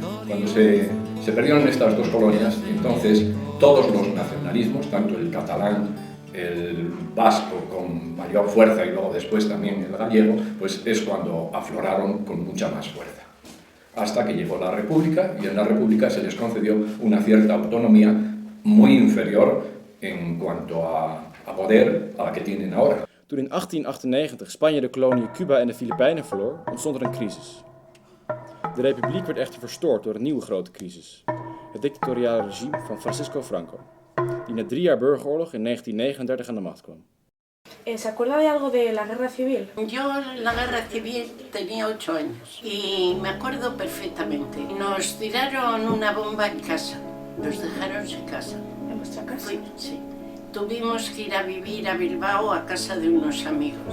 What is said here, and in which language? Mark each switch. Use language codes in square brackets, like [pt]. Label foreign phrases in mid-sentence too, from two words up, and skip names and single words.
[es] Cuando se perdieron estas dos colonias, entonces todos los nacionalismos, tanto el catalán, el vasco con mayor fuerza y luego después también el gallego, pues es cuando afloraron con mucha más fuerza. Hasta que llegó la República, y en la República se les concedió una cierta autonomía muy inferior en cuanto a poder a la que tienen ahora. [nl] Toen in 1898 Spanje de koloniën Cuba en de Filipijnen verloor, ontstond er een crisis. De republiek werd echter verstoord door een nieuwe grote crisis. Het dictatoriale regime van Francisco Franco, die na 3 jaar burgeroorlog in 1939 aan de macht kwam. [es] ¿Se acuerda de algo de la guerra civil? Yo la guerra civil tenía 8 años y me acuerdo perfectamente. Nos tiraron una bomba en casa, nos dejaron sin casa. ¿En vuestra casa? Sí. Tuvimos que ir a vivir a Bilbao a casa de unos amigos.